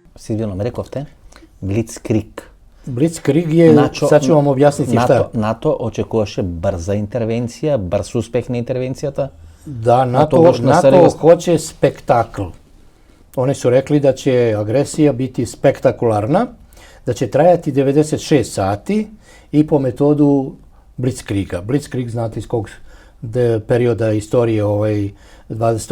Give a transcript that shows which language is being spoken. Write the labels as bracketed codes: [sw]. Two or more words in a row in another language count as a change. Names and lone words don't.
[mk] Силвино, рековте, Блицкриг. [sr] Blitzkrieg je, sad ću vam objasniti šta je. [mk] НАТО очекуваше брза интервенција, брз успех на интервенцијата. [sr] Da, NATO hoće spektakl. Oni su rekli da će agresija biti spektakularna, da će trajati 96 sati i po metodu Blitzkriega. Blitzkrieg znate iz kog perioda istorije 20.